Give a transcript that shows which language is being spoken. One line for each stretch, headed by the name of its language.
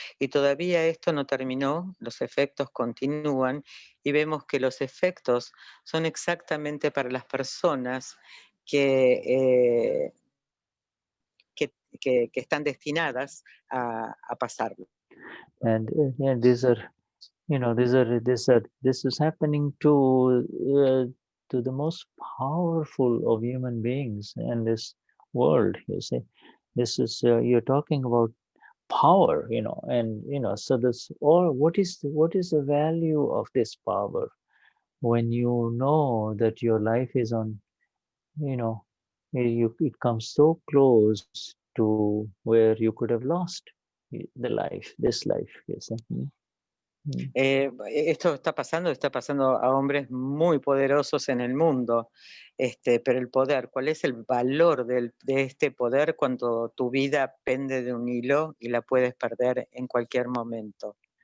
Spanish: Y todavía esto no terminó, los efectos continúan, y vemos que los efectos son exactamente para las personas que están destinadas a pasarlo.
English: And these are, this is happening to the most powerful of human beings in this world, you see. This is, you're talking about power, and, so this, or what is the value of this power when you know that your life is on, it comes so close to where you could have lost this life, you see.
Spanish: Esto está pasando a hombres muy poderosos en el mundo, pero el poder, ¿cuál es el valor de este poder cuando tu vida pende de un hilo y la puedes perder en cualquier momento?